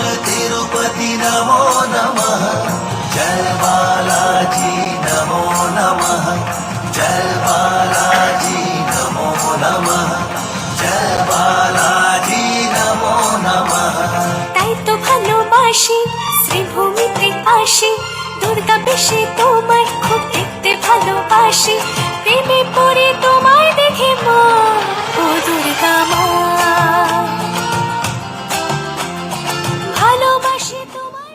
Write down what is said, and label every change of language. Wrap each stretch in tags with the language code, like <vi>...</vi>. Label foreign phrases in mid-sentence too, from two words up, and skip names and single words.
<sa>तिरुपति नमो नमः, जय बालाजी नमो नमः, जय बालाजी नमो नमः, जय बालाजी नमो नमः।</sa> <bn>তাই তো ভালোবাসি শ্রীভূমিতে আসি, দুর্গা বেশে তোমায় খুব দেখতে ভালোবাসি, প্রেমে পড়ে তোমায় দেখে মা, ও দুর্গা মা, ভালোবাসি তোমায়।</bn>